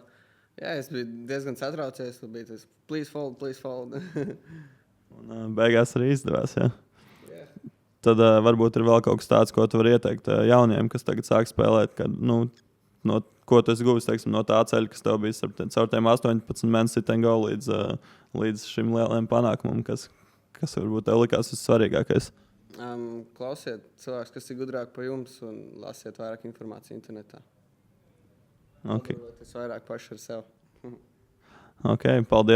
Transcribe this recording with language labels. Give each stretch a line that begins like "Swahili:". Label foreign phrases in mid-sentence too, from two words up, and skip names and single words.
Latvian: Jā, es biju diezgan satraucies, bija tas
English: please fold.
Latvian: Un beigās arī izdevās, jā. Yeah. Tad varbūt ir vēl kaut kas tāds, ko tu vari ieteikt jauniem, kas tagad sāk spēlēt, kad, ko tu esi guvis, teiksim, no tā ceļa, kas tev bija caur tiem 18
English: men sit and go
Latvian: līdz šim lielajam panākumam, kas varbūt tev likās vissvarīgākais. Klausiet cilvēks, kas ir gudrāk par jums, un lasiet vairāk informāciju internetā. Okay. Tas vairāk paši ar sev. Ok, paldies.